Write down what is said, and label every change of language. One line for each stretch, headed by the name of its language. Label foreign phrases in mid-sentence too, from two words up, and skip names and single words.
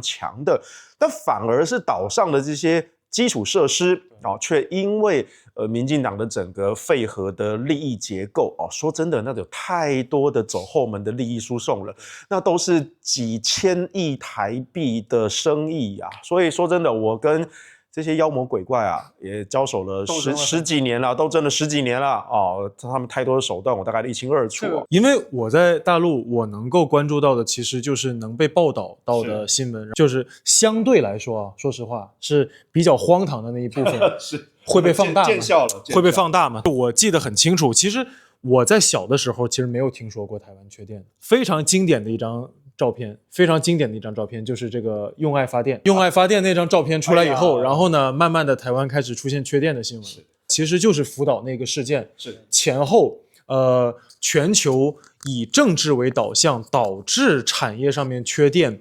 Chinese: 強的，但反而是島上的這些基礎設施卻因為民進黨的整個廢核的利益結構說真的，那有太多的走後門的利益輸送了，那都是幾千億台幣的生意所以說真的，我跟這些妖魔鬼怪也交手了十幾年了，斗爭了10幾年了他們太多的手段我大概一清二楚因為我在大陸我能夠關注到的其實就是能被報道到的新聞，就是相對來說說實話是比較荒唐的那一部分是会被放大吗？见效了，会被放大吗？我記得很清楚，其實我在小的時候其實沒有聽說過台灣缺電，非常經典的一張照片，就是這個用愛發電那張照片出來以後，然後呢，慢慢的台灣開始出現缺電的新聞，其實就是福島那個事件前後，全球以政治為導向，導致產業上面缺電。